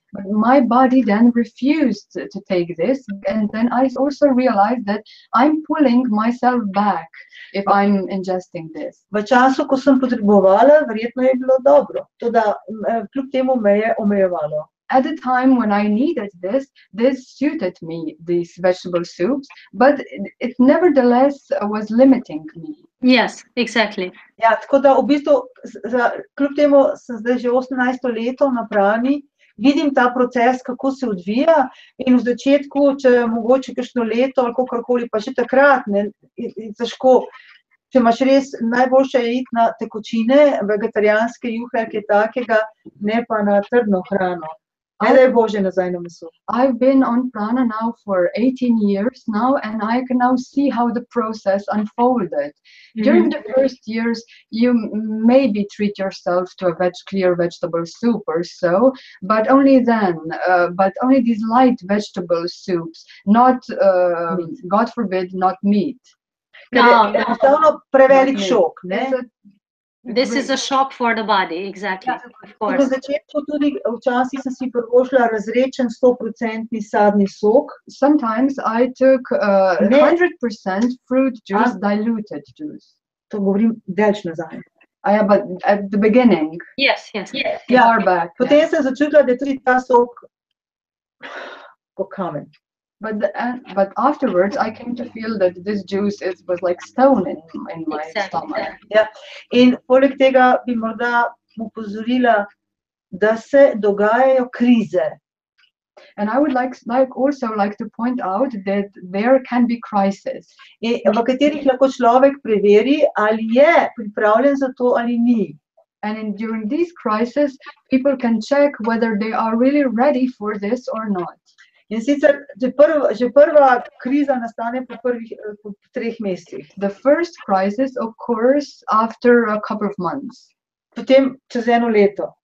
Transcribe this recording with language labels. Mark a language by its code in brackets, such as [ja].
[en] But my body then refused to take this, and then I also realized that I'm pulling myself back if I'm ingesting this. [sl] V času, ko sem potrebovala, verjetno je bilo dobro, toda kljub temu me je omejevalo. [en] At the time when I needed this suited me, these vegetable soups, but it nevertheless was limiting me. Yes, exactly. [sl] Ja, tako da v bistvu, kljub temu sem zdaj že 18 leto na Prani, vidim ta proces, kako se odvija, in v začetku, če mogoče kakšno leto ali kakorkoli, pa že takrat, je težko. Če imaš res, najboljše je iti na tekočine, vegetarijanske juhe, kaj takega, ne pa na trdno hrano. Ne da je Bože nazaj na meso. [en] I've been on prana now for 18 years now, and I can now see how the process unfolded. During the first years, you maybe treat yourself to a clear vegetable soup or so, but only then, but only these light vegetable soups, not, God forbid, not meat. [sl] Ker je enostavno prevelik šok, ne? [en] This is a shock for the body, exactly, of [sl] Na [en] course. [sl] začetku tudi včasih sem si privoščila razredčen 100% sadni sok. [en] Sometimes I took 100% fruit juice, diluted juice. [sl] To govorim delč nazaj. [en] But at the beginning, Yes. far back. [sl] Potem sem začutila, da je tudi ta sok kot kamen. [en] But afterwards, I came to feel that this juice was like stone in my stomach. [sl] Ja. In poleg tega bi morda opozorila, da se dogajajo krize. [en] And I would also like to point out that there can be crisis. [sl] v katerih lahko človek preveri, ali je pripravljen za to ali ni. [en] And during these crises, people can check whether they are really ready for this or not. [sl] In sicer, že prva kriza nastane po 3 mesecih. [en] The first crisis occurs after a couple of months. [sl] Potem čez 1 leto,